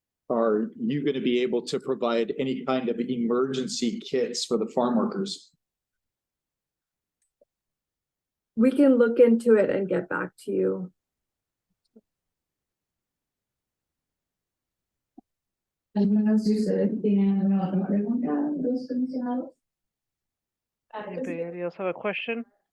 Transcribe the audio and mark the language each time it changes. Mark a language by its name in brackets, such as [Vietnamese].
[English] Are you going to be able to provide any kind of emergency kits for the farm workers? We can look into it and get back to you. [Spanish] ¿Alguna vez ustedes tienen alguna otra pregunta de los comisionados? [English] Anybody else have a question?